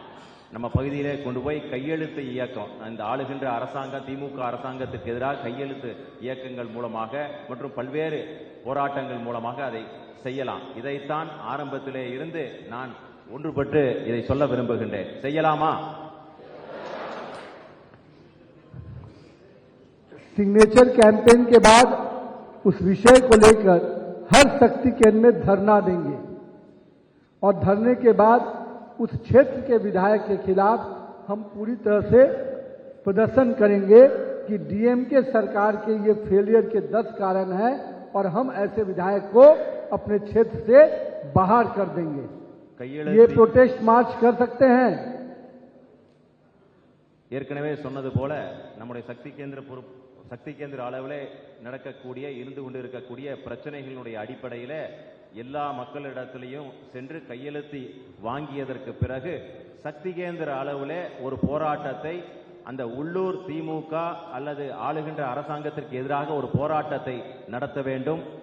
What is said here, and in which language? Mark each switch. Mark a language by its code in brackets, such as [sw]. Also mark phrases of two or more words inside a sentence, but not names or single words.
[ta] நம்ம பகுதியிலே கொண்டு போய் கையெழுத்து இயக்கம், இந்த ஆளுகின்ற அரசாங்கம் திமுக அரசாங்கத்திற்கு எதிராக கையெழுத்து இயக்கங்கள் மூலமாக மற்றும் பல்வேறு போராட்டங்கள் மூலமாக அதை செய்யலாம். இதைத்தான் ஆரம்பத்திலே இருந்து நான் ஒன்றுபட்டு இதை சொல்ல விரும்புகின்றேன். செய்யலாமா? [en] signature campaign [hi] के बाद उस विषय को लेकर हर शक्ति केंद्र में धरना देंगे और धरने के बाद उस क्षेत्र के विधायक के खिलाफ हम पूरी तरह से प्रदर्शन करेंगे कि डीएमके सरकार के ये फेलियर के 10 कारण हैं और हम ऐसे विधायक को अपने क्षेत्र से बाहर कर देंगे। ये [en] protest march [hi] कर सकते हैं। [ta] ஏற்கனவே சொன்னது போல நம்முடைய சக்தி கேந்திர அளவிலே நடக்கக்கூடிய இருந்து கொண்டிருக்கக்கூடிய பிரச்சனைகளுடைய அடிப்படையில எல்லா மக்களிடத்திலையும் சென்று கையெழுத்து வாங்கியதற்கு பிறகு சக்தி கேந்திர அளவிலே ஒரு போராட்டத்தை அந்த உள்ளூர் திமுக அல்லது ஆளுகின்ற அரசாங்கத்திற்கு எதிராக ஒரு போராட்டத்தை நடத்த வேண்டும்.